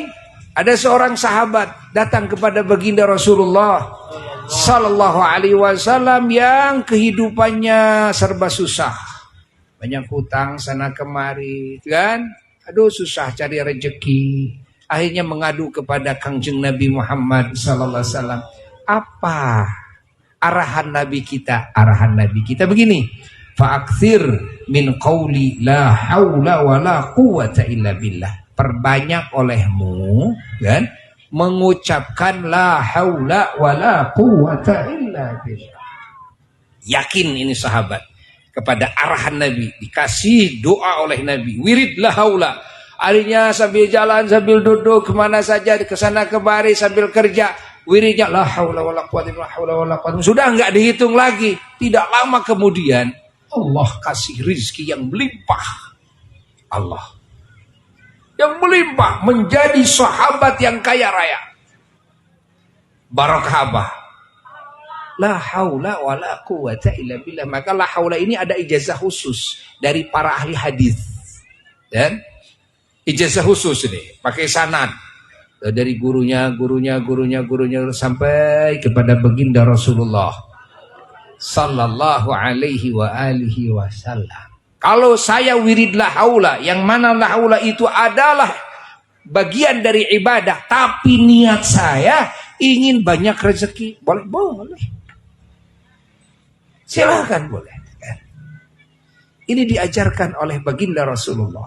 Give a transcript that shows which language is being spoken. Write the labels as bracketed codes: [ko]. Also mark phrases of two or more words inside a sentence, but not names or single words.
[id] Ada seorang sahabat datang kepada baginda Rasulullah [ar] صلى الله عليه وسلم [id] yang kehidupannya serba susah, banyak hutang sana kemari, kan? Aduh susah cari rezeki. Akhirnya mengadu kepada Kangjeng Nabi Muhammad [ar] صلى الله عليه وسلم. [id] Apa arahan Nabi kita? Arahan Nabi kita begini. [ar] فأكثر من قول لا حول ولا قوة إلا بالله. [id] Perbanyak olehmu, kan, mengucapkan [ar] لا حول ولا قوة إلا بالله. [id] Yakin ini sahabat kepada arahan Nabi, dikasih doa oleh Nabi, wirid [ar] لا حول. [id] Akhirnya sambil jalan, sambil duduk, kemana saja, kesana kemari, sambil kerja, wiridnya [ar] لا حول ولا قوة إلا بالله. [id] Sudah enggak dihitung lagi. Tidak lama kemudian Allah kasih rizki yang melimpah. Allah yang melimpah, menjadi sahabat yang kaya raya. Barakah. [ar] لا حول ولا قوة إلا بالله. [id] Maka [ar] لا حول [id] ini ada ijazah khusus dari para ahli hadis. Dan ijazah khusus ini pakai sanad dari gurunya sampai kepada baginda Rasulullah [ar] صلى الله عليه وعلى آله وسلم. [id] Kalau saya wirid [ar] لا حول, [id] yang mana [ar] لا حول [id] itu adalah bagian dari ibadah, tapi niat saya ingin banyak rezeki, boleh. Silakan boleh. Ini diajarkan oleh baginda Rasulullah.